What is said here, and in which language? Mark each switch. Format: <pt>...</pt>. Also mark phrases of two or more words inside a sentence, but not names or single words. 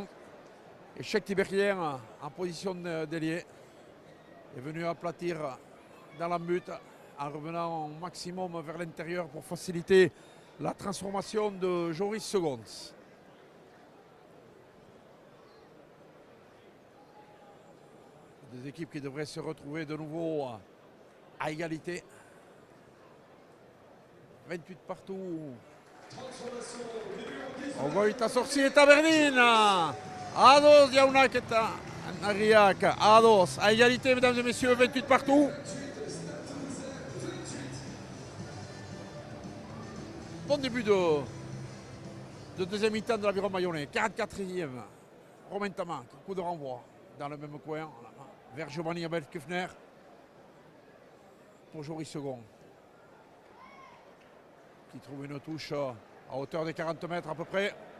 <fr>Et Cheikh Tiberghien en position d'ailier est venu aplatir dans la butte en revenant au maximum vers l'intérieur pour faciliter la transformation de Joris Second. Des équipes qui devraient se retrouver de nouveau à égalité. 28 partout.</fr> <eu>Ogoita sorti eta berdin. Ados jaunak eta Nariak. Ados.</eu> <fr>À égalité, mesdames et messieurs, 28 partout. Bon début de deuxième mi-temps de l'Aviron Bayonnais. 44e. Romain Tamac, coup de renvoi dans le même coin vers Giovanni Abel-Kufner pour Joris Second, qui trouve une touche à hauteur de 40 mètres à peu près.</fr>